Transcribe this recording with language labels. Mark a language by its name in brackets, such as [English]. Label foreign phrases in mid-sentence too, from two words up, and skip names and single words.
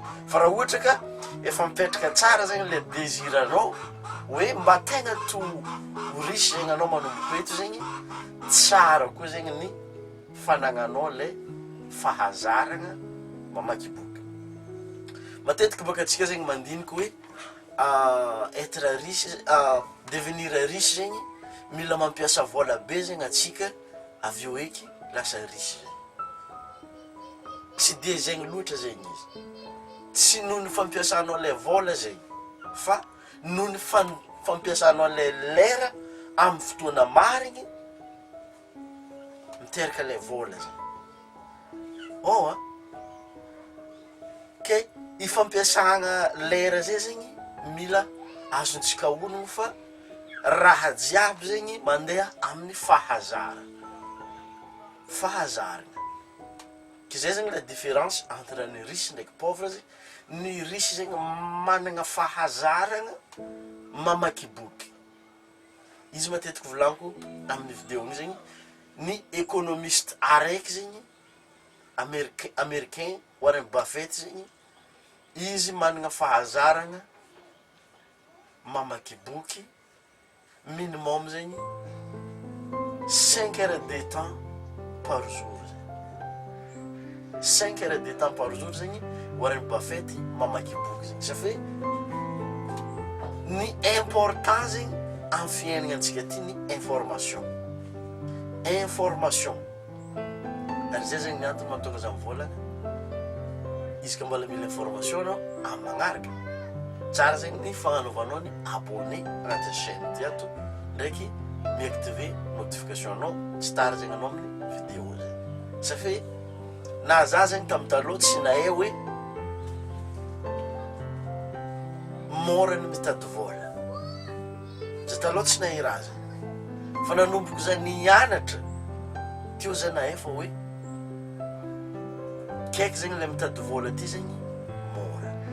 [Malagasy] Fa raha ohatra ka efa mipetraka tsara zegny [French] le désir [Malagasy] anao hoe mba tegna to ho riche zegny anao manomboka eto zegny, tsara koa zegny ny fanagnanao le fahazarana mamaky boky. Matetiky baka atsika zegny mandiniky hoe [French] être riche, devenir riche [Malagasy] zegny mila mampiasa vola be zegny atsika avy eo eky lasa riche zegny. Tsy de zegny loatra zegny izy, tsy noho ny fampiasanao le vola zegny fa noho ny fampiasanao le lera amin'ny fotoana marigny miteraka le vola zegny. Ke ifampiasagna lera zay zegny mila azontsika ologno fa raha jiaby zegny mandeha amin'ny fahazarana. Ke zay zegny [French] la différence [Malagasy] entre ny riche ndraiky pauvre zegny. Ny riche zegny managna fahazarana mamaky boky. Izy matetiky volaniko amin'ny vidéo igny zegny, ny économiste araiky zegny américain Warren Buffett zegny, izy managna fahazarana mamaky boky minimum zegny [French] 5 heures de temps par jour. 5 heures de temps par jour [Malagasy] zegny Warren Buffett mamaky boky zegny. [French] Ça fait [Malagasy] ny important zegny amin'ny fiainana antsika ty ny information. Ary zay zegny antony mahatonga za mivolagna izy ka mbala mila information anao amin'ny magnaraka, tsara zegny ny fagnanovanao ny abonné agnatin'ny chaîne ty ato ndraiky miactiver notification anao tsy tara zegny anao amin'ny vidéo zegny. [French] Ça fait [Malagasy] na za zegny tamin'ny taloha tsy nahay hoe mora ny mitady vola, za taloha tsy nahay raha zegny, fa nanomboko za nianatra teo za nahay fa hoe kaiky zegny le mitady vola ty zegny mora.